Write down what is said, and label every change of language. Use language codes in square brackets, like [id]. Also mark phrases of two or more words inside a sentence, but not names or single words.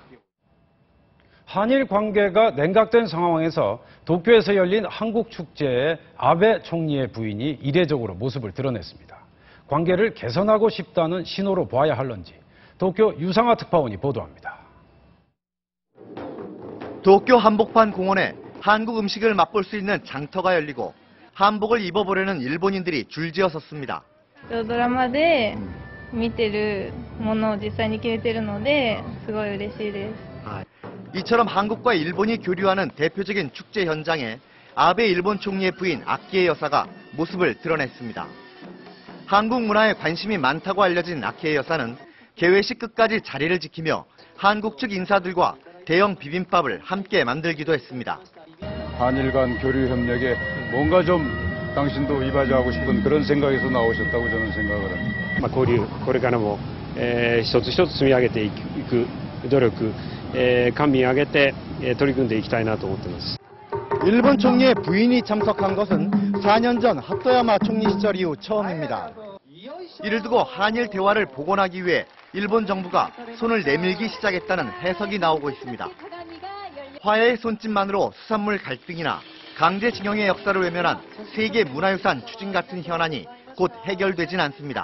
[ko] 한일 관계가 냉각된 상황에서 도쿄에서 열린 한국 축제에 아베 총리의 부인이 이례적으로 모습을 드러냈습니다. 관계를 개선하고 싶다는 신호로 봐야 할런지 도쿄 유상하 특파원이 보도합니다. 도쿄 한복판 공원에 한국 음식을 맛볼 수 있는 장터가 열리고 한복을 입어보려는 일본인들이 줄지어 섰습니다. [ja] ドラマで見てるものを実際に着れてるので、すごい嬉しいです。 [ko] 이처럼 한국과 일본이 교류하는 대표적인 축제 현장에 아베 일본 총리의 부인 아키에 여사가 모습을 드러냈습니다. 한국 문화에 관심이 많다고 알려진 아키에 여사는 개회식 끝까지 자리를 지키며 한국 측 인사들과 대형 비빔밥을 함께 만들기도 했습니다. 한일 간 교류 협력에 뭔가 좀 당신도 이바지하고 싶은 그런 생각에서 나오셨다고 저는 생각을 합니다. [ja] 交流、これからも、一つ一つ積み上げていく努力、官民挙げて、取り組んでいきたいなと思っています。 [ko] 일본 총리의 부인이 참석한 것은 4년 전 하토야마 총리 시절 이후 처음입니다. 이를 두고 한일 대화를 복원하기 위해 일본 정부가 손을 내밀기 시작했다는 해석이 나오고 있습니다. 화해의 손짓만으로 수산물 갈등이나 강제징용의 역사를 외면한 세계 문화유산 추진 같은 현안이 곧 해결되진 않습니다.